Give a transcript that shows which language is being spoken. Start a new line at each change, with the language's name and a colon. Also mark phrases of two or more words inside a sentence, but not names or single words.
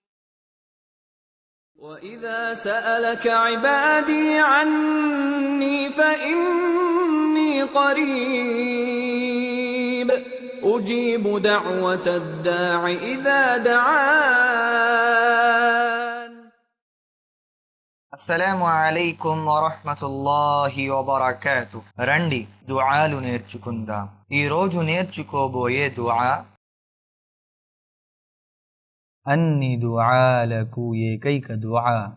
Arabic: وإذا سألك عبادي عني فإني قريب أجيب دعوة الداع إذا دعان. السلام عليكم ورحمة الله وبركاته.
Telugu: రండి దుఆలు నేర్చుకుందాం. ఈరోజు నేర్చుకోబోయే దుఆ అన్ని దుఆలకు ఏకైక దుఆ.